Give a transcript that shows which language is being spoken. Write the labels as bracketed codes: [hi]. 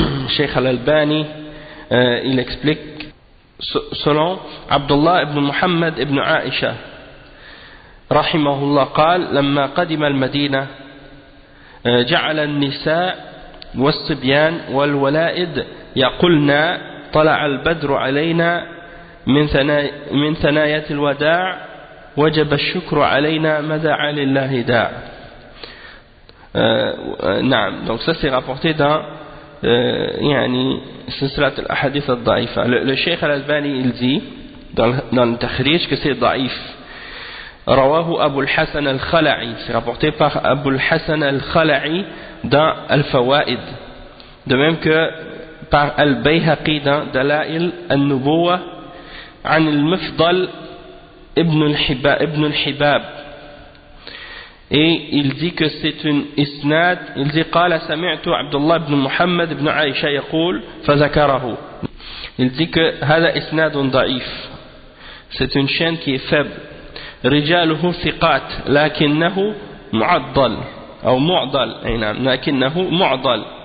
[fr] Cheikh Al-Albani il explique selon Abdullah ibn Muhammad ibn Aisha [ar] رحمه الله قال لما قدم المدينة جعل النساء والصبيان والولائد يقولن طلع البدر علينا من ثنايا الوداع وجب الشكر علينا ما دعا لله داع. [fr] نعم, donc ça c'est rapporté dans Silsilat al-Ahadith al-Da'ifa. Le Cheikh Al-Albani il dit dans le Takhrij que c'est daïf. Rawahu Abu al-Hasan al-Khala'i, c'est rapporté par Abu al-Hasan al-Khala'i dans Al-Fawaid, de même que par Al-Bayhaqi dans Dalail al-Nubuwa عن المفضل ابن الحباب. Et il dit que c'est une isnad, il dit [ar] قال سمعت عبد الله بن محمد بن عائشة يقول فذكره. [fr] Il dit que [ar] هذا إسناد ضعيف, [fr] c'est une chaîne qui est faible. [ar] رجاله ثقات لكنه معضل أو معضل, لكنه معضل.